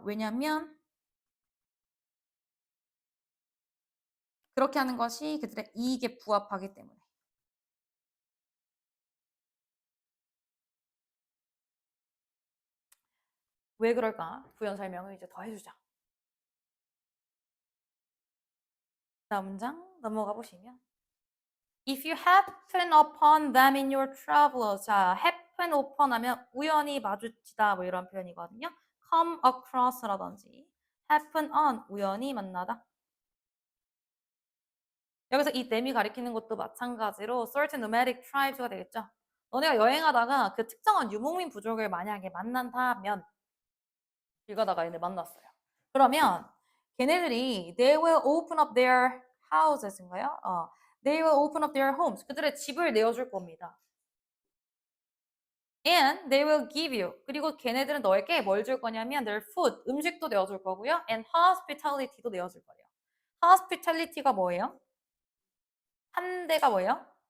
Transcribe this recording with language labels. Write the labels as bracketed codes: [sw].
[ko] 왜냐면 그렇게 하는 것이 그들의 이익에 부합하기 때문에. 왜 그럴까? 부연 설명을 이제 더 해주자. 다음 문장 넘어가 보시면 [en] If you happen upon them in your travels. [ko] 자, happen upon 하면 우연히 마주치다 뭐 이런 표현이거든요. come across라든지 happen on 우연히 만나다. 여기서 이 them이 가리키는 것도 마찬가지로 certain nomadic tribes가 되겠죠. 너네가 여행하다가 그 특정한 유목민 부족을 만약에 만난다면 길 가다가 얘네 만났어요. [en] 그러면 걔네들이 they will open up their houses인가요? They will open up their homes. [ko] 그들의 집을 내어줄 겁니다. [en] And they will give you. [ko] 그리고 걔네들은 너에게 뭘 줄 거냐면 their food, 음식도 내어줄 거고요. And hospitality도 내어줄 거예요. hospitality가 뭐예요? 한대가 뭐예요?